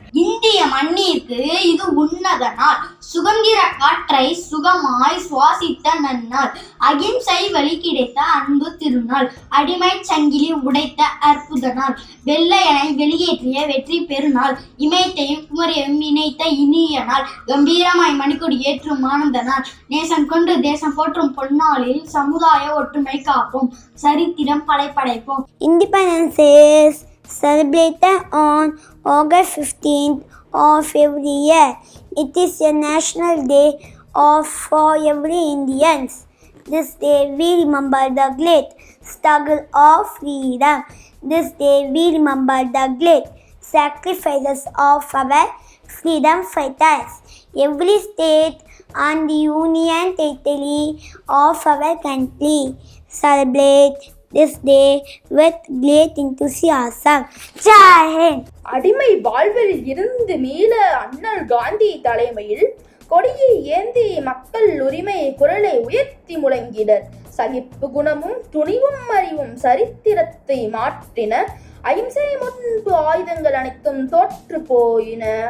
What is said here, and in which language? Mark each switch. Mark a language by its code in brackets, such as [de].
[ta] இந்திய மண்ணிற்கு இது உன்னத நாள், சுதந்திர காற்றை சுகமாய் சுவாசித்த நன்னாள், அகிம்சை வழி கிடைத்த அன்பு திருநாள், அடிமை சங்கிலி உடைத்த அற்புத நாள், வெள்ளையனை வெளியேற்றிய வெற்றி பெருநாள், இமயத்தையும் குமரியையும் இணைத்த இனிய நாள், கம்பீரமாய் மணிக்கொடி ஏற்றும் ஆனந்த நாள், நேசம் கொண்டு தேசம் போற்றும் பொன்னாளில் சமுதாய ஒற்றுமை காப்போம், சரித்திரம் படைப்படைப்போம். [en] Independence is celebrated on August 15th of every year. It is a national day for every Indians. This day we remember the great struggle of freedom. This day we remember the great sacrifices of our freedom fighters. Every state and the union territory of our country celebrate this day with great enthusiasm. [hi] Jai Hind. [ta] அடிமை வாழ்வில் இருந்து மீள அண்ணல் காந்தி தலைமையில் கொடியை ஏந்தி மக்கள் உரிமை குரலை உயர்த்தி முழங்கினர். சகிப்பு குணமும் துணிவும் அறிவும் சரித்திரத்தை மாற்றின. அகிம்சை முன்பு ஆயுதங்கள் அனைத்தும் தோற்று போயின.